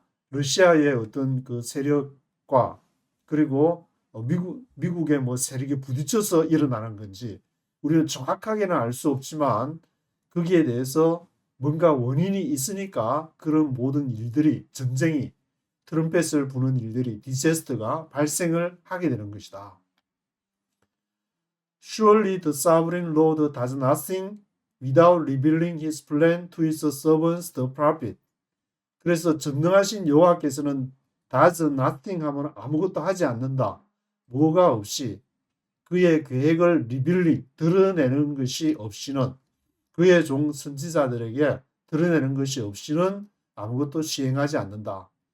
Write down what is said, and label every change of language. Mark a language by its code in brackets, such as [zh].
[ko] 러시아의 어떤 그 세력과 그리고 미국의 뭐 세력이 부딪혀서 일어나는 건지 우리는 정확하게는 알 수 없지만 거기에 대해서 뭔가 원인이 있으니까 그런 모든 일들이 전쟁이 트럼펫을 부는 일들이 디제스트가 발생을 하게 되는 것이다. [en] Surely the sovereign Lord does nothing without revealing his plan to his servants the prophet. [ko] 그래서 전능하신 여호와께서는 [en] does nothing [ko] 하면 아무것도 하지 않는다. 뭐가 없이 그의 계획을 리빌링 드러내는 것이 없이는 그의 종 선지자들에게 드러내는 것이 없이는 아무것도 시행하지 않는다.